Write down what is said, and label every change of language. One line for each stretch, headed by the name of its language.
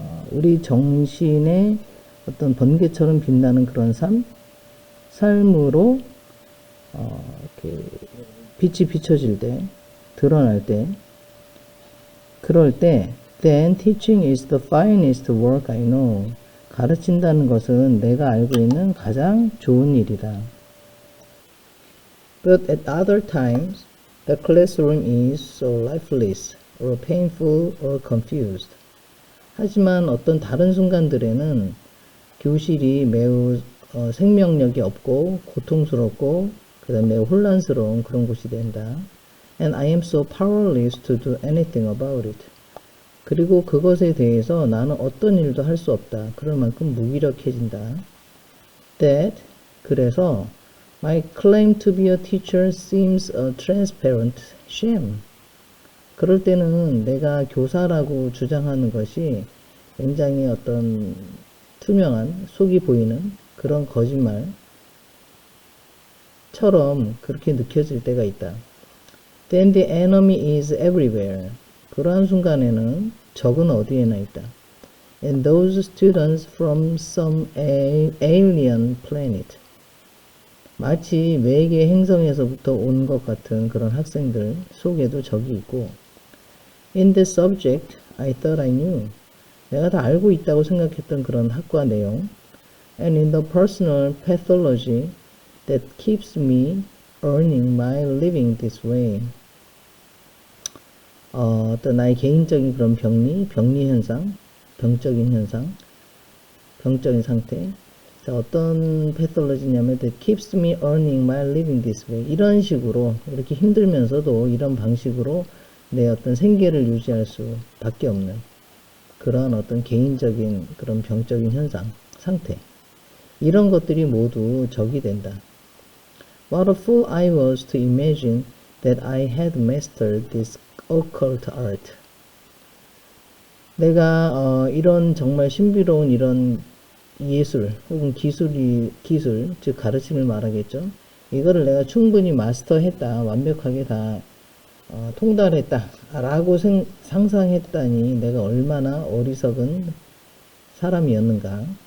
Korean: 우리 정신의 어떤 번개처럼 빛나는 그런 삶으로 이렇게 빛이 비춰질 때, 드러날 때, 그럴 때
English: then teaching is the finest work I know,
Korean: 가르친다는 것은 내가 알고 있는 가장 좋은 일이다.
English: But at other times the classroom is so lifeless or painful or confused.
Korean: 하지만 어떤 다른 순간들에는 교실이 매우 생명력이 없고 고통스럽고 그 다음에 매우 혼란스러운 그런 곳이 된다.
English: And I am so powerless to do anything about it.
Korean: 그리고 그것에 대해서 나는 어떤 일도 할 수 없다. 그럴 만큼 무기력해진다.
English: That, 그래서 my claim to be a teacher seems a transparent sham.
Korean: 그럴 때는 내가 교사라고 주장하는 것이 굉장히 어떤 투명한, 속이 보이는 그런 거짓말처럼 그렇게 느껴질 때가 있다.
English: Then the enemy is everywhere.
Korean: 그러한 순간에는 적은 어디에나 있다.
English: And those students from some alien planet,
Korean: 마치 외계 행성에서부터 온 것 같은 그런 학생들 속에도 적이 있고,
English: In this subject, I thought I knew.
Korean: 내가 다 알고 있다고 생각했던 그런 학과 내용.
English: And in the personal pathology that keeps me earning my living this way.
Korean: 어떤 나의 개인적인 그런 병리 현상, 병적인 현상, 병적인 상태. 자, 어떤 패톨로지냐면
English: that keeps me earning my living this way.
Korean: 이런 식으로, 이렇게 힘들면서도 이런 방식으로 내 어떤 생계를 유지할 수밖에 없는 그런 어떤 개인적인 그런 병적인 현상, 상태. 이런 것들이 모두 적이 된다.
English: What a fool I was to imagine that I had mastered this occult art.
Korean: 내가 이런 정말 신비로운 이런 예술 혹은 기술, 즉 가르침을 말하겠죠. 이거를 내가 충분히 마스터했다, 완벽하게 다 통달했다 라고 상상했다니 내가 얼마나 어리석은 사람이었는가.